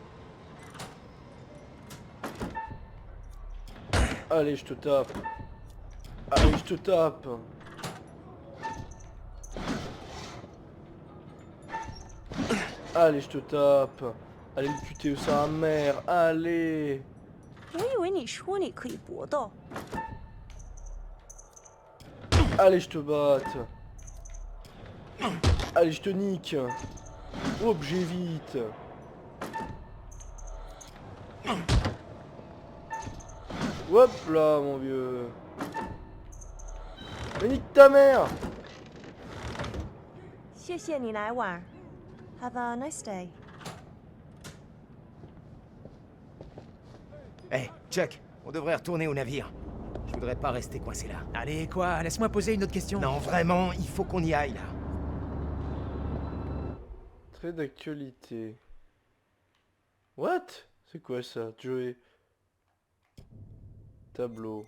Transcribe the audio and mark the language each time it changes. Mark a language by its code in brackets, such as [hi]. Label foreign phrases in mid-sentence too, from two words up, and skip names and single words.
[fr] Allez, je te tape. Allez, je te tape. Allez, je te tape. Allez, le QTE sa mère. Allez. [zh] 我以为你说你可以搏斗。 [fr] Allez, je te batte. Allez, je te nique. Hop, j'évite. Hop là, mon vieux. Mais nique ta mère. [zh] 谢谢你来玩。 [en] Have a nice day。 [fr] Eh, Chuck, on devrait retourner au navire. Je voudrais pas rester coincé là. Allez, quoi? Laisse-moi poser une autre question. Non, vraiment, il faut qu'on y aille là. Trait d'actualité. What? C'est quoi ça? Joey. Tableau.